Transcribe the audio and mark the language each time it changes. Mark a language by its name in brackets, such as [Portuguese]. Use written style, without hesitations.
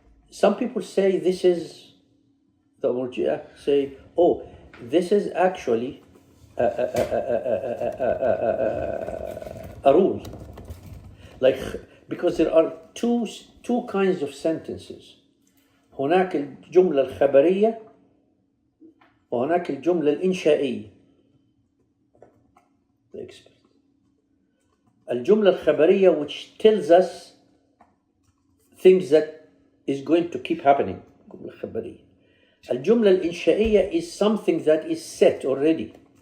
[English] Some people say this is, the Murji'ah say, this is actually a rule. Like, because there are two kinds of sentences. [Arabic] هناك الجملة الخبرية وهناك الجملة الإنشائية. [English] The expert. [Arabic] الجملة الخبرية, [English] which tells us things that is going to keep happening. [Arabic] الجملة الخبرية. الجملة الإنشائية [English] is something that is set already.